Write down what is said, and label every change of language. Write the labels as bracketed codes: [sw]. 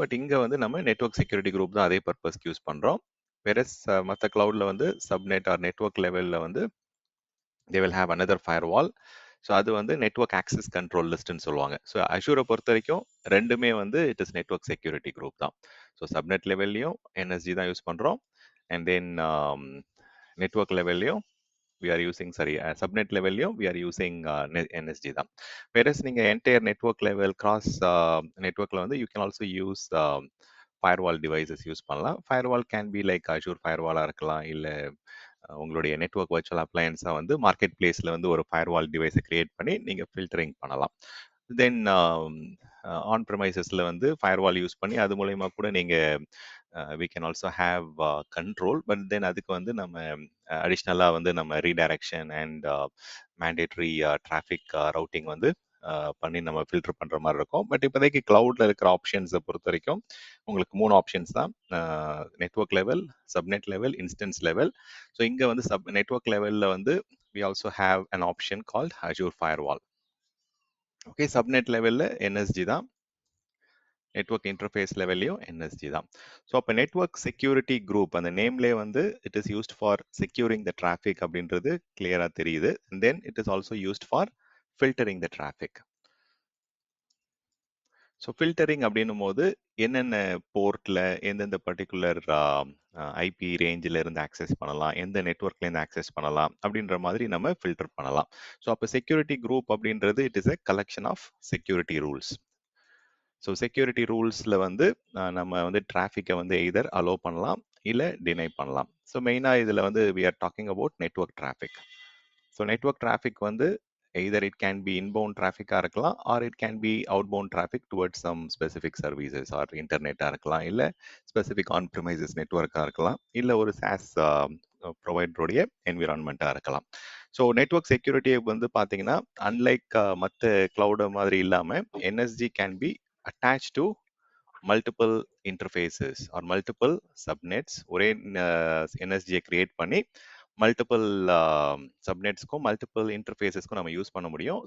[ta] But இங்கே வந்து நம்ம நெட்வொர்க் செக்யூரிட்டி குரூப் தான் அதே பர்பஸ்க்கு யூஸ் பண்ணுறோம். வேற மற்ற க்ளவுடில் வந்து சப்நெட் ஆர் நெட்வொர்க் லெவலில் வந்து [en] they will have another firewall. [ta] So அது வந்து நெட்வொர்க் ஆக்சஸ் கண்ட்ரோல் லிஸ்ட்னு சொல்லுவாங்க. ஸோ அஷூரை பொறுத்த வரைக்கும் ரெண்டுமே வந்து [en] it is network security group [ta] தான். ஸோ சப்நெட் லெவல்லையும் என்எஸ்ஜி தான் யூஸ் பண்ணுறோம். [en] And then network லெவல்லையும் we are using subnet லெவல்லையும் we are using NSG தான். [ta] வேறஸ் நீங்கள் என்டையர் நெட்வொர்க் லெவல் கிராஸ் நெட்வொர்க்கில் வந்து [en] you can also use firewall devices [ta] use பண்ணலாம். [en] firewall can be like [ta] Azure ஃபயர்வாலாக இருக்கலாம், இல்லை உங்களுடைய நெட்வொர்க் வர்ச்சுவல் அப்ளையன்ஸை வந்து மார்க்கெட் பிளேஸில் வந்து ஒரு ஃபயர்வால் டிவைஸை கிரியேட் பண்ணி நீங்கள் ஃபில்டரிங் பண்ணலாம். தென் ஆன் ப்ரெமைசஸில் வந்து ஃபயர்வால் யூஸ் பண்ணி அது மூலயமா கூட நீங்கள் [en] we can also have control, but then [ta] அதுக்கு வந்து நம்ம அடிஷ்னலாக வந்து நம்ம redirection and mandatory traffic routing வந்து பண்ணி நம்ம ஃபில்டர் பண்ணுற மாதிரி இருக்கும். பட் இப்போதைக்கு க்ளவுடில் இருக்கிற ஆப்ஷன்ஸை பொறுத்த வரைக்கும் உங்களுக்கு 3 ஆப்ஷன்ஸ் தான்: network level, subnet level, instance level. [en] So இங்கே வந்து network லெவலில் வந்து we also have an option called Azure Firewall. [ta] Okay, subnet லெவலில் என்எஸ்ஜி தான், நெட்வொர்க் இன்டர்ஃபேஸ் லெவல்லையும் என்எஸ்ஜி தான். ஸோ அப்போ நெட்வொர்க் செக்யூரிட்டி குரூப் அந்த நேம்லேயே வந்து [en] it is used for securing the traffic [ta] அப்படின்றது கிளியராக தெரியுது. [en] And then it is also used for filtering the traffic. [ta] So filtering அப்படின்னும் போது என்னென்ன போர்ட்டில் எந்தெந்த பர்டிகுலர் ஐபி ரேஞ்சில் இருந்து ஆக்சஸ் பண்ணலாம், எந்த நெட்வொர்க்லேருந்து ஆக்சஸ் பண்ணலாம் அப்படின்ற மாதிரி நம்ம ஃபில்டர் பண்ணலாம். [en] So அப்போ security group அப்படின்றது it is a collection of security rules. [ta] So security ரூல்ஸில் வந்து நம்ம வந்து டிராஃபிக்கை வந்து எய்தர் அலோவ் பண்ணலாம் இல்லை டினை பண்ணலாம். ஸோ மெயினாக இதில் வந்து [en] we are talking about network traffic. [ta] So network traffic வந்து [en] either it can be inbound traffic [ta] இருக்கலாம், [en] or it can be outbound traffic towards some specific services or internet [ta] இருக்கலாம், இல்லை ஸ்பெசிஃபிக் ஆன் ப்ரிமைசஸ் நெட்வொர்க்காக இருக்கலாம், இல்லை ஒரு SaaS ப்ரொவைடருடைய என்விரான்மெண்ட்டாக இருக்கலாம். So network security வந்து பார்த்தீங்கன்னா அன்லைக் மற்ற க்ளவுடு மாதிரி இல்லாமல் NSG can be [en] attached to multiple interfaces or multiple subnets. [ta] ஒரே என்எஸ்ஜியை கிரியேட் பண்ணி மல்டிபிள் சப்நெட்ஸ்க்கும் மல்டிபிள் இன்டர்ஃபேஸஸ்க்கும் நம்ம யூஸ் பண்ண முடியும்.